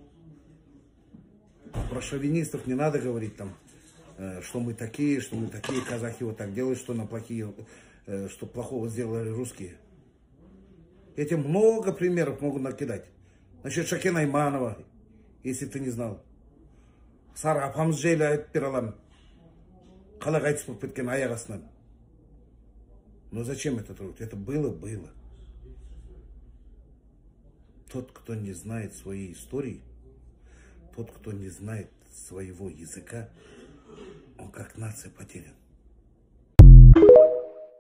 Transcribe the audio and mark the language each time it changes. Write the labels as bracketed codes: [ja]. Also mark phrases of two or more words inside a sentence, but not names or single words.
[ru] Про шовинистов не надо говорить там, что мы такие, казахи вот так делают, что что плохого сделали русские. Я тебе много примеров могу накидать. Насчет Шакен Айманова, если ты не знал. [kk] Сара апамыз жайлы айтып бере аламын. Қалай қайтыс болып кеткен аяқ астынан. [ru] Но зачем это трогать? Это было. Тот, кто не знает своей истории, тот, кто не знает своего языка, он как нация потерян.